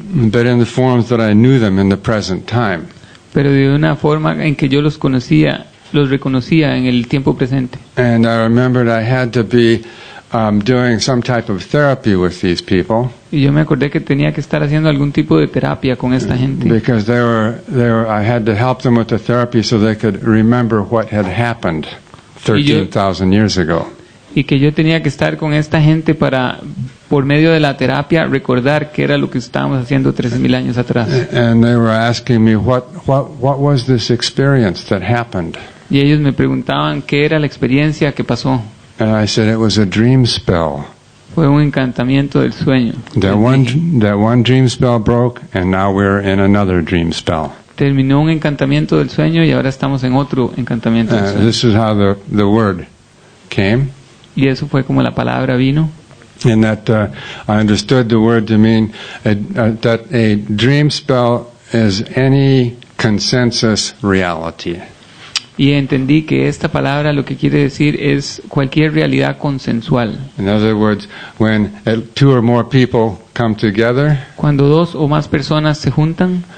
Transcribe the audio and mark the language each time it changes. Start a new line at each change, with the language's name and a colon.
English: but in the forms that I knew them in the present time.
Spanish: pero de una forma en que yo los reconocía en el tiempo presente.
English: And I remembered I had to be doing some type of therapy with these people.
Spanish: Y yo me acordé que tenía que estar haciendo algún tipo de terapia con esta gente.
English: Because I had to help them with the therapy so they could remember what had happened 13,000 years ago.
Spanish: Y que yo tenía que estar con esta gente para, por medio de la terapia, recordar qué era lo que estábamos haciendo 13,000 años atrás.
English: And they were asking me what was this experience that happened.
Spanish: Y ellos me preguntaban qué era la experiencia que pasó.
English: And I said it was a dream spell.
Spanish: Fue un encantamiento del sueño.
English: That one dream spell broke, and now we're in another dream spell.
Spanish: Terminó un encantamiento del sueño y ahora estamos en otro encantamiento del sueño.
English: This is how the word came.
Spanish: Y eso fue como la palabra vino.
English: And that I understood the word to mean that a dream spell is any consensus reality.
Spanish: Y entendí que esta palabra lo que quiere decir es cualquier realidad consensual.
English: In other words, when two or more people come together,
Spanish: Cuando dos o más personas se juntan